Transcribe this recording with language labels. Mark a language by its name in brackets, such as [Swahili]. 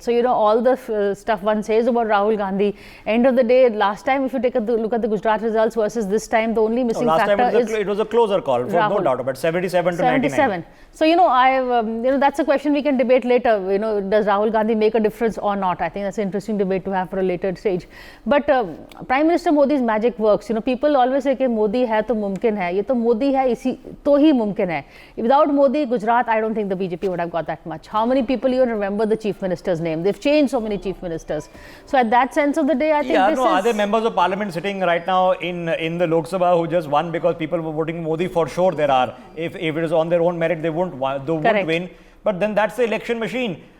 [English] So, you know, all the stuff one says about Rahul Gandhi, end of the day, last time, if you take a look at the Gujarat results versus this time, the only missing last factor time it was a closer call, no doubt about 77 to 99. So, you know, you know, that's a question we can debate later. You know, does Rahul Gandhi make a difference or not? I think that's an interesting debate to have for a later stage. But Prime Minister Modi's magic works. You know, people always say [Hindi] कि मोदी है तो मुमकिन है, ये तो मोदी है इसी तो ही मुमकिन है. [English] Without Modi, Gujarat, I don't think the BJP would have got that much. How many people even remember the chief minister's name? They've changed so many chief ministers. So at that sense of the day, I think this is... Are there members of parliament sitting right now in the Lok Sabha who just won because people were voting Modi? For sure there are. If it is on their own merit, they won't win. But then that's the election machine.